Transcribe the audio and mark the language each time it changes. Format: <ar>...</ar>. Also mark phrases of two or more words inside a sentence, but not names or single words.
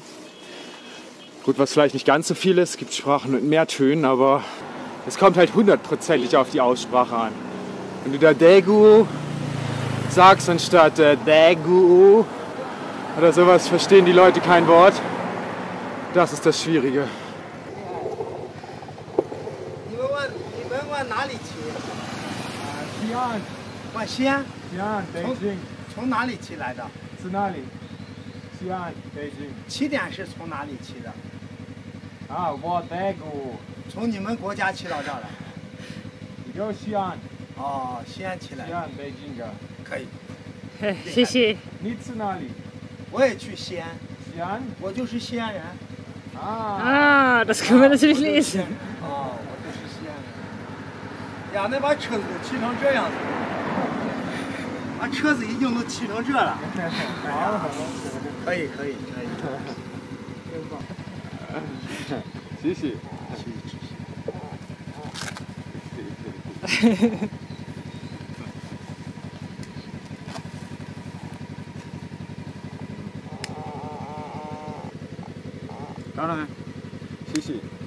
<de>Gut, was vielleicht nicht ganz so viel ist. Es gibt Sprachen mit mehr Tönen, aber es kommt halt 100%ig auf die Aussprache an. Wenn du da Daegu sagst anstatt Daegu oder sowas, verstehen die Leute kein Wort. Das ist das Schwierige.</de> <zh>你们往哪里去？西安，往西安？西安，北京，从哪里骑来的？是哪里？西安，北京。起点是从哪里骑的？啊，我Daegu，从你们国家骑到这儿来？有西安，哦，西安骑来的，西安，北京的。可以。谢谢。你去哪里？我也去西安，西安。我就是西安人。啊。</zh> <de>Ah, das können wir natürlich lesen.</de> <zh>哦，我就是西安人。呀，那把车子都骑成这样子，把车子已经都骑成这了。可以，可以，可以。真棒。谢谢。当然，谢谢。</zh>